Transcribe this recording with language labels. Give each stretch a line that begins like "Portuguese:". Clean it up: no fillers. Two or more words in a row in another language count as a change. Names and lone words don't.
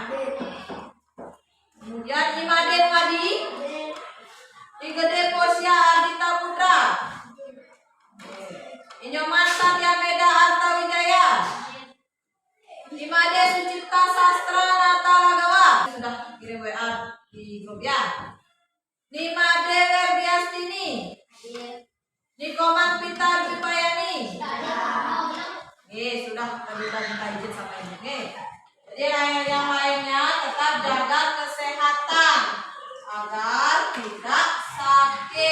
Indonesian: Kemudian Imade Ngadi. Igede Posya Ardita Putra. Inyoman Satya Meda Arta Wijaya. Imade Sucipta Sastra Nata Lagawa. Sudah kirim WA di grup ya. Nimade Werdiastini. Nikoman Pita Dipayani. Sudah kita minta izin sama ini. Jadi yang lainnya tetap jaga kesehatan agar tidak sakit.